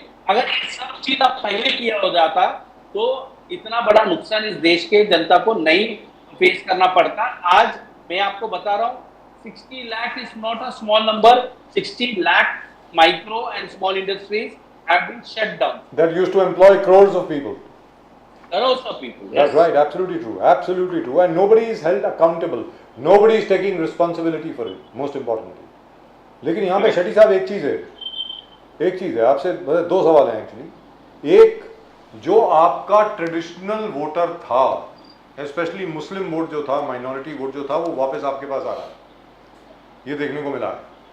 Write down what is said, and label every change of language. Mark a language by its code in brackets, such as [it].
[hi] अगर ये सब चीज आप पहले किया हो जाता तो इतना बड़ा नुकसान इस देश के जनता को नहीं फेस करना पड़ता। आज मैं आपको बता रहा हूँ [en] 60 lakh is not a small number, 60 lakh micro and small industries have been shut down that used to employ crores of people. crores of people. That's right, absolutely true, absolutely true. And nobody is held accountable, nobody is taking responsibility for it, most importantly. [hi] लेकिन यहाँ पे शेट्टी साहब एक चीज़ है आपसे दो सवाल हैं एक्चुअली। एक, जो आपका ट्रेडिशनल वोटर था, स्पेशली मुस्लिम वोट जो था, माइनॉरिटी वोट जो था, वो वापस आपके पास आ रहा है, ये देखने को मिला है।